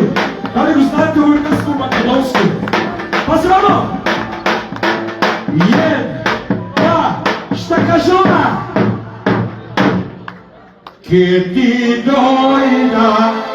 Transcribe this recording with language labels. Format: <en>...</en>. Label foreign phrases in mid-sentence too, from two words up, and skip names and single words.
<sr>Da li</sr> <mk>го знаете</mk> <sr>u engleskom makedonskom? Pazi ono! 1, 2, šta kaže ona?</sr> <mk>Ке ти дојда,</mk>